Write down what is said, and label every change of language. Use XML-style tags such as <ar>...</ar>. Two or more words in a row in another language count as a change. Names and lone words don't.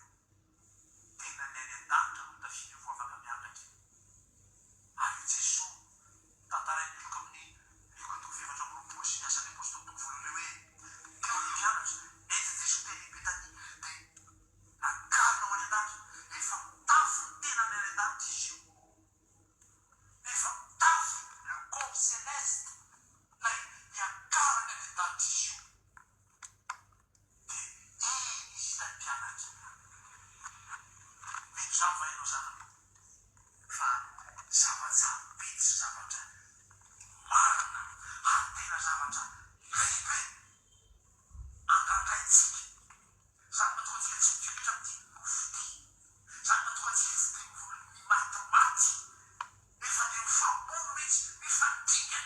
<mg>tena ny any an-danitra no tafiny io vo afaka miakatra ary jesoa tantarainy loka amin'ny loko efatra amby roapolo sy ny asan'ny apôstôly tokofolo ireo hoe eo ny mpianatra ety jesoa teny betany dia nakarinao any an-danitra efa mitafy ny tena ny any an-danitra izy io efa mitafy le</mg> <fr>corps céleste</fr> <mg>lay niakarany any an-danitra izy io dia iny izy ilay mpianatra mino zany va ianao zany fa zava-tsarobe sy zavatra marina ary tena zavatra lehibe andrandrantsika zany matonga antsika tsy mifilotra amin'ity nofody zany matonga antsika tsy dia mimatymaty efa dia mifamono mihitsy mifandingany</mg>